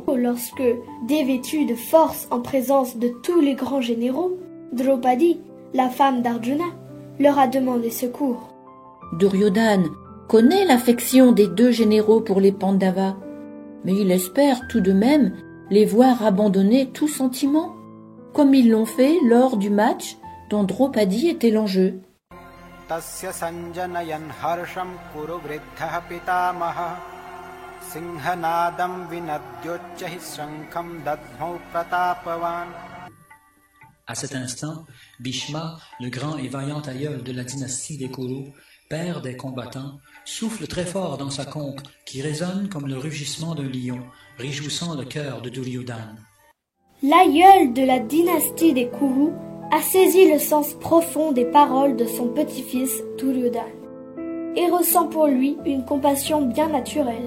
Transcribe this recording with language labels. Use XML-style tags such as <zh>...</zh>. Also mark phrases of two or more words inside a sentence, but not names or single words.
<fr>Lorsque, dévêtue de force en présence de tous les grands généraux, Draupadi, la femme d'Arjuna, leur a demandé secours. Duryodhana connaît l'affection des deux généraux pour les Pandavas, mais il espère tout de même les voir abandonner tout sentiment, comme ils l'ont fait lors du match dont Draupadi était l'enjeu.</fr> <sa>तस्य सञ्जनयन् हर्षं कुरु वृद्धः पितामहः सिंहनादं विनद्योच्चैः शङ्खं दध्मौ प्रतापवान्.</sa> <fr>À cet instant, Bhishma, le grand et vaillant aïeul de la dynastie des Kourous, père des combattants, souffle très fort dans sa conque qui résonne comme le rugissement d'un lion, réjouissant le cœur de Duryodhana. L'aïeul de la dynastie des Kourous a saisi le sens profond des paroles de son petit-fils Duryodhana et ressent pour lui une compassion bien naturelle.</fr>